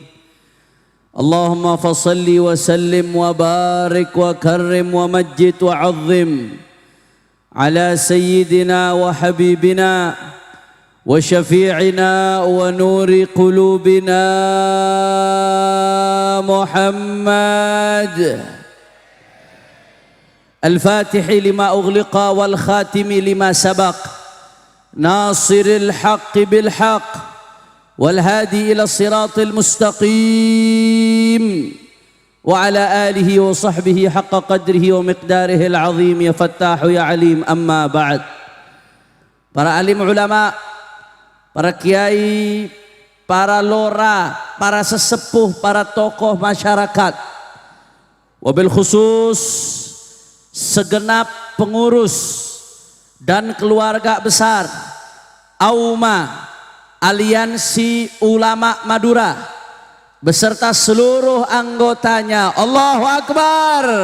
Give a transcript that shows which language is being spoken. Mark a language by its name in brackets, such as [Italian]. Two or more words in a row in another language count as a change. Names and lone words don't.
[Arabic] اللهم فصل وسلم وبارك وكرم ومجد وعظم على سيدنا وحبيبنا وشفيعنا ونور قلوبنا محمد الفاتح لما أغلق والخاتم لما سبق ناصر الحق بالحق والهادي إلى الصراط المستقيم وعلى آله وصحبه حق قدره ومقداره العظيم يا فتاح يا عليم. أما بعد. [Indonesian] Para alim ulama, para kiai, para lora, para sesepuh, para tokoh masyarakat, [Arabic] وبالخصوص [Indonesian] segenap pengurus dan keluarga besar AUMA Aliansi Ulama Madura beserta seluruh anggotanya. [Arabic] الله أكبر.